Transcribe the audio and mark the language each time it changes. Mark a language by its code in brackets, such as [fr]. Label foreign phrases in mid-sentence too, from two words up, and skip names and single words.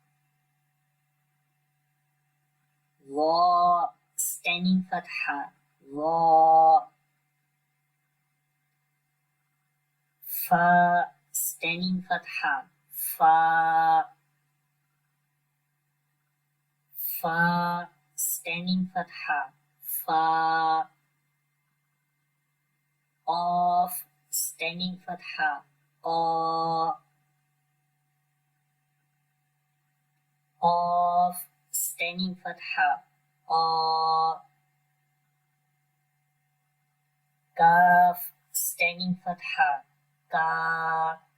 [en] La standing fatha, la. Fa standing fatha, fa. Fa standing fatha, fa. Qaf standing fatha, qa. Qaf standing fatha, qa. Kaf standing fatha, ka.